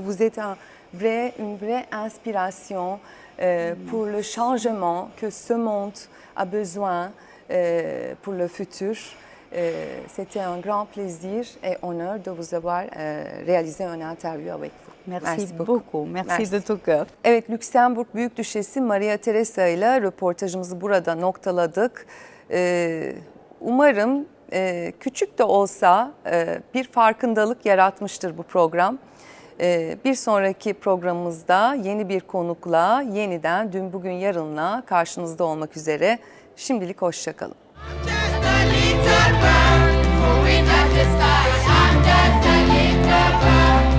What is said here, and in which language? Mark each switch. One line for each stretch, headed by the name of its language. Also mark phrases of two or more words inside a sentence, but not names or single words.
French: Vous êtes une vraie inspiration pour le changement que ce monde a besoin pour le futur. C'était un grand plaisir et honneur de vous avoir réalisé une interview avec vous. Merci beaucoup. Merci de tout cœur.
Turkish: Evet, Lüksemburg Büyükdüşesi Maria Teresa ile röportajımızı burada noktaladık. Umarım küçük de olsa bir farkındalık yaratmıştır bu program. Bir sonraki programımızda yeni bir konukla yeniden dün bugün yarınla karşınızda olmak üzere. Şimdilik hoşça kalın.
English: Just a little bird, going up the sky. I'm just a little bird.